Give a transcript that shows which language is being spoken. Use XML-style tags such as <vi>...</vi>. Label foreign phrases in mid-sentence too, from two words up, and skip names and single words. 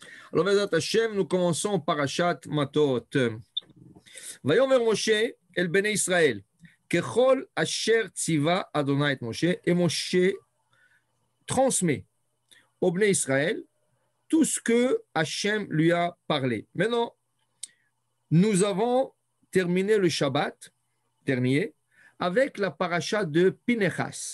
<fr>Alors,</fr> <he>בעזרת השם,</he> <fr>nous commençons</fr> <he>פרשת מטות. ויאמר משה אל בני ישראל ככל אשר צוה יהוה את משה,</he> <fr>et Moshe transmet au Bnei Israël tout ce que Hashem lui a parlé. Maintenant, nous avons terminé le Shabbat dernier avec la paracha de Pinechas.</fr>